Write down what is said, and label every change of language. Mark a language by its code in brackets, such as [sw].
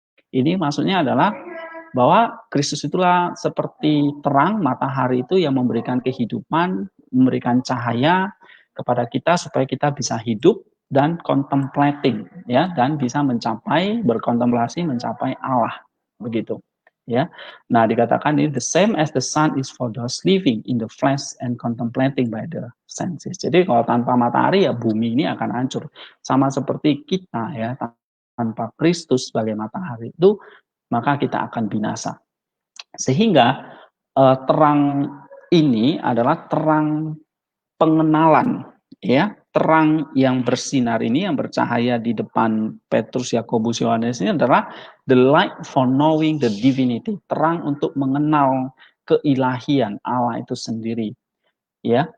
[id] Ini maksudnya adalah bahwa Kristus itulah seperti terang matahari itu yang memberikan kehidupan, memberikan cahaya kepada kita supaya kita bisa hidup dan contemplating, ya, dan bisa mencapai, berkontemplasi mencapai Allah begitu, ya. Nah dikatakan ini [en] the same as the sun is for those living in the flesh and contemplating by the senses. [id] Jadi kalau tanpa matahari ya bumi ini akan hancur, sama seperti kita, ya, tanpa Kristus sebagai matahari itu maka kita akan binasa. Sehingga terang ini adalah terang pengenalan, ya, terang yang bersinar ini, yang bercahaya di depan Petrus, Yakobus, Yohanes ini adalah [en] the light for knowing the divinity, [id] terang untuk mengenal keilahian Allah itu sendiri, ya.